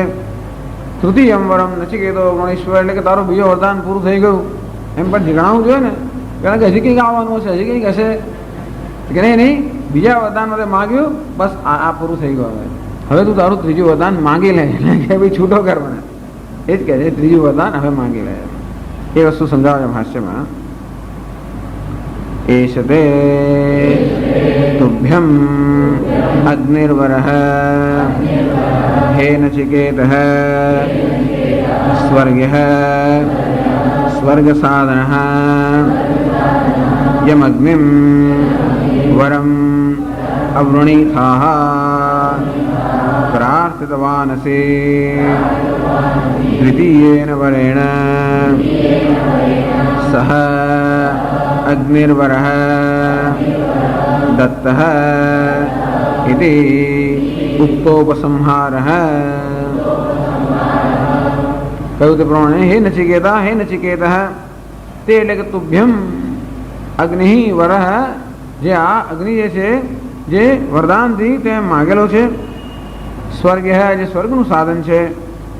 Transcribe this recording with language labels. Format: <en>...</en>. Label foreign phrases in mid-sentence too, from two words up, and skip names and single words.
<sa>तृतीयम वरम नचिकेतो वृणीश्वर,</sa> <gu>એટલે કે તારું બીજો વરદાન પૂરું થઈ ગયું એમ પણ જણાવવું જોઈએ ને. કારણ કે હજી કંઈક આવવાનું છે, હજી કંઈક હશે કે નહીં. બીજા વરદાન માટે માગ્યું, બસ આ પૂરું થઈ ગયું. હવે તું તારું ત્રીજું વરદાન માંગી લે, એટલે કે ભાઈ છૂટો કર મને, એ જ કહે છે. ત્રીજું વરદાન હવે માંગી લે, એ વસ્તુ સમજાવે છે ભાષ્યમાં.</gu> <sa>एष ते तुभ्यं अग्निर्वरः हे नचिकेतः स्वर्गः स्वर्गसाधनः यमग्निं वरम् अवृणीथाः प्रार्थितवानसि द्वितीयेन वरेण सह अग्निर्वरः दत्तः इति उक्तोपसंहारः.</sa> <gu>કહ્યું તે પ્રમાણે હે નચિકેતઃ તે એટલે કે</gu> <sa>तुभ्यम अग्नि वरह,</sa> <gu>જે આ અગ્નિ જે છે જે વરદાનથી તે માગેલો છે. સ્વર્ગ જે સ્વર્ગનું સાધન છે.</gu>